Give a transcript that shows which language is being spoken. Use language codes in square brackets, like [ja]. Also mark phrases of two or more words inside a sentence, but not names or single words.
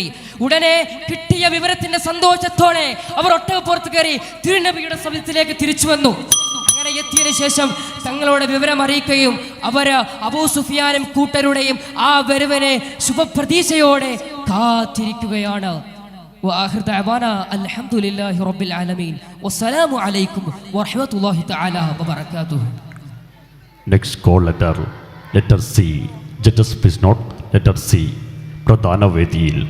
[ml] ഉടനെ കിട്ടിയ വിവരത്തിന്റെ സന്തോഷത്തോടെ അവർ ഒട്ടകപ്പുറത്ത് കയറി തിരുനബിയുടെ സമയത്തിലേക്ക് തിരിച്ചു വന്നു. അങ്ങനെ എത്തിയതിനു ശേഷം തങ്ങളോട് വിവരം അറിയിക്കുകയും അവര് അബൂ സുഫിയാനും കൂട്ടരുടെയും ആ വരവിനെ ശുഭപ്രതീക്ഷയോടെ കാത്തിരിക്കുകയാണ്. [ar] وآخر دعوانا الحمد لله رب العالمين والسلام عليكم ورحمة الله تعالى وبركاته. [en] Next call letter C. Just please note letter C. [ml] പ്രധാന വേദിയിൽ